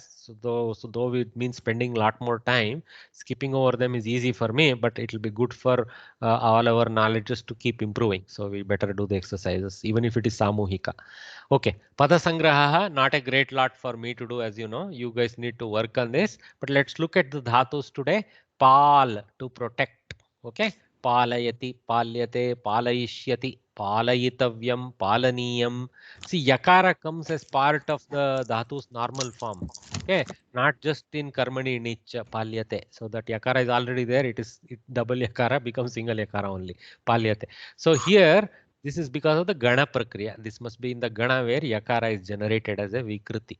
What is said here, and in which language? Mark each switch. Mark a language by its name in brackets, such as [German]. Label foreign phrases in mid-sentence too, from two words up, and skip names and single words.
[English] So though it means spending a lot more time, skipping over them is easy for me, but it will be good for all our knowledges to keep improving. So we better do the exercises, even if it is samuhika. Okay, [Sanskrit] pada sangraha, [English] not a great lot for me to do, as you know. You guys need to work on this. But let's look at the dhatus today. Pal, to protect. [Sanskrit] Okay, palayati, palyate, palayishyati, palayitavyam, palaniyam. [English] See, yakara comes as part of the dhatu's normal form. Okay, not just in [Sanskrit] karmani nich palyate. [English] So that yakara is already there. It double yakara becomes single yakara only. Palyate. So here this is because of the [Sanskrit] gana prakriya. [English] This must be in the gana where yakara is generated as a vikriti.